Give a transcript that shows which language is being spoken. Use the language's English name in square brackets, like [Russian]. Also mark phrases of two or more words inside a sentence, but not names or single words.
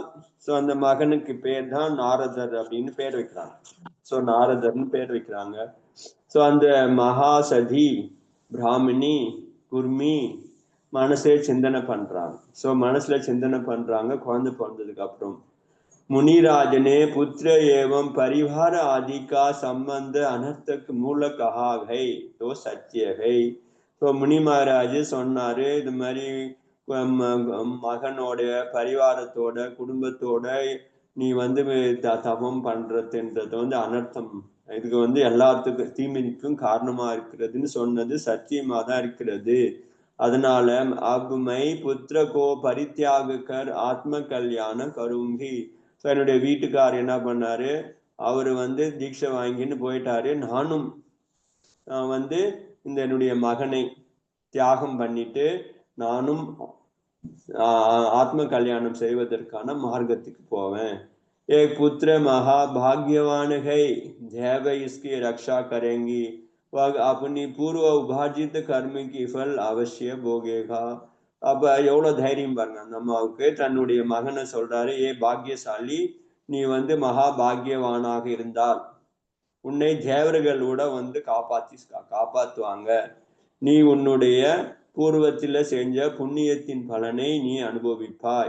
[Tamil] ஸோ அந்த மகனுக்கு பேர் தான் நாரதர் அப்படின்னு பேர் வைக்கிறாங்க. ஸோ நாரதர்னு பேர் வைக்கிறாங்க. ஸோ அந்த மகாசதி பிராமணி குர்மி மனசே சிந்தனை பண்றாங்க. ஸோ மனசுல சிந்தனை பண்றாங்க. குழந்தை பிறந்ததுக்கு அப்புறம் [Hindi] मुनिराजने पुत्र एवं परिवार आदि का संबंध अनर्थक मूल कहा है तो सत्य है. तो मुनि महाराज [Tamil] சொன்னாரு, இது மாதிரி மகனோட பரிவாரத்தோட குடும்பத்தோட நீ தபம் பண்றதுன்றது அனர்த்தம், இதுக்கு எல்லாத்துக்கும் தீமைக்கும் காரணமா இருக்கிறதுன்னு சொன்னது சத்தியமா தான் இருக்கிறது. [Hindi] அதனால अब मैं पुत्र को परित्याग कर आत्म कल्याण करूंगी. [Tamil] ஸோ என்னுடைய வீட்டுக்கார் என்ன பண்ணாரு, அவரு தீட்சை வாங்கின்னு போயிட்டாரு. நானும் இந்த என்னுடைய மகனை தியாகம் பண்ணிட்டு நானும் ஆத்ம கல்யாணம் செய்வதற்கான மார்க்கத்துக்கு போவேன். [Hindi] एक पुत्र महाभाग्यवान है, देव इसकी रक्षा करेंगी, वह अपनी पूर्व उपार्जित कर्म की फल अवश्य भोगेगा. [Tamil] அப்ப எவ்வளவு தைரியம் பாருங்க அந்த அம்மாவுக்கு. தன்னுடைய மகனை சொல்றாரு, ஏ பாக்கியசாலி, நீ மகாபாகியவானாக இருந்தால் உன்னை தேவர்களோட காப்பாத்துவாங்க. நீ உன்னுடைய பூர்வத்தில் செஞ்ச புண்ணியத்தின் பலனை நீ அனுபவிப்பாய்.